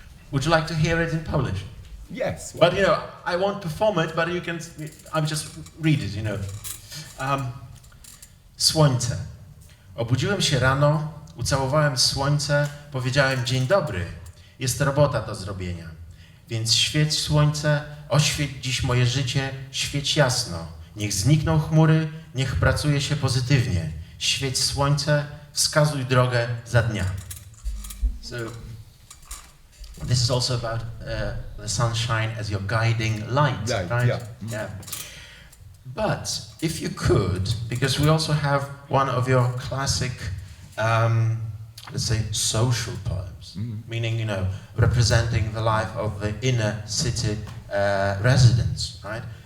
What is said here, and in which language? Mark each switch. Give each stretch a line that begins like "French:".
English: Would you like to hear it in Polish? Yes. But you know, I won't perform it, but you can, I'll just read it, you know.
Polish: Słońce. Obudziłem się rano, ucałowałem słońce, powiedziałem dzień dobry, jest robota do zrobienia. Więc świeć słońce, oświeć dziś moje życie, świeć jasno. Niech znikną chmury, niech pracuje się pozytywnie. Świeć słońce, wskazuj drogę za dnia.
English: So, this is also about the sunshine as your guiding light, Light, right? yeah. Yeah. But if you could, because we also have one of your classic, let's say, social poems, meaning, you know, representing the life of the inner city residents, right?